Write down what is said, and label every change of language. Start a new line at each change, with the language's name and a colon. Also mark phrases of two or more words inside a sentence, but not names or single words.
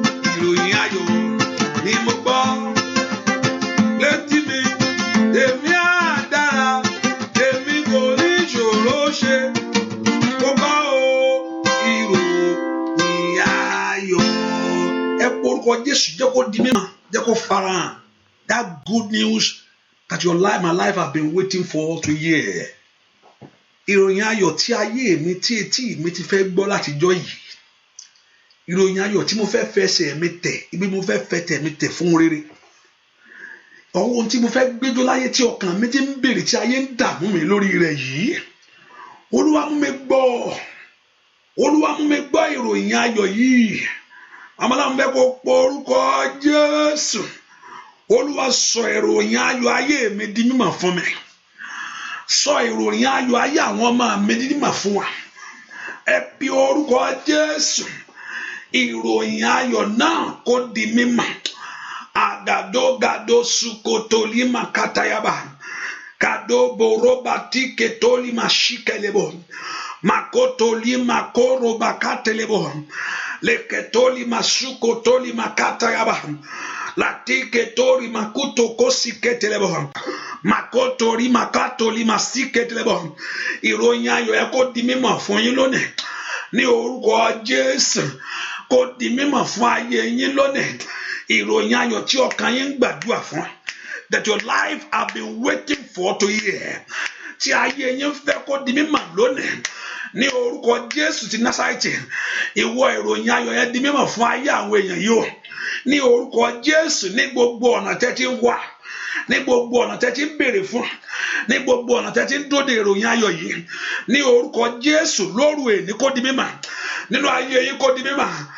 Yoruba: Ìròyìn ayọ̀ ni mo gbọ́ létí mi, tèmi á dára, tèmi kò ní ṣòro ṣe. Mo gbọ́ o, ìròyìn ayọ̀. Ẹ pe orúkọ Jésù, jẹ́ kó di mímọ̀, jẹ́ kó farahàn.
English: That good news that your life, my life have been waiting for to hear.
Yoruba: Ìròyìn ayọ̀ tí ayé mi, tí etí mi ti fẹ́ gbọ́ látijọ́ yìí. Ìròyìn ayọ̀ tí mo fẹ́ fẹsẹ̀ mi tẹ̀, ibi mo fẹ́ fẹsẹ̀ mi tẹ̀ fún rere. Ohun tí mo fẹ́ gbẹ́jọ́ láyé tí ọkàn mi ti ń béèrè, tí ayé ń dààmú mi lórí rẹ̀ yìí. Olúwa, mú mi gbọ́. Olúwa, mú mi gbọ́ ìròyìn ayọ̀ yìí. Àmọ́ láwọn fẹ́ kó po orúkọ Jésù. Olúwa, sọ ìròyìn ayọ̀ ayé mi di mímọ̀ fún mi. Sọ ìròyìn ayọ̀ ayé àwọn ọmọ mi di mímọ̀ fún wa. Ẹ pe orúkọ Jésù. Ìròyìn ayọ̀ náà kó di mímọ̀. Àgàdógàdó sukoto lima katayaba. Kado boroba tike toli mashike lebo. Makotoli makoro bakate lebo. Leketoli masuko toli makata yaba. Latike tori makuto kosi kete lebo. Makotori makatoli masike lebo. Ìròyìn ayọ̀ ẹ kó di mímọ̀ fún yín lónìí. Ní orúkọ Jésù, kó di mímọ̀ fún ayé yín lónìí. Ìròyìn ayọ̀ tí ọkàn yín ń gbàdúrà fún.
English: that your life have been waiting for to hear.
Yoruba: Tí ayé yín fẹ́ kó di mímọ̀ lónìí. Ní orúkọ Jésù ti Násárẹ́tì, ìwọ ìròyìn ayọ̀ yẹn di mímọ̀ fún ayé àwọn èèyàn yìí o. Ní orúkọ Jésù, ní gbogbo ọ̀nà tẹ́ ti ń wá, ní gbogbo ọ̀nà tẹ́ ti ń béèrè fún, ní gbogbo ọ̀nà tẹ́ ti ń dóde ìròyìn ayọ̀ yìí, ní orúkọ Jésù, lóru èní kó di mímọ̀, nínú ayé yín kó di mímọ̀.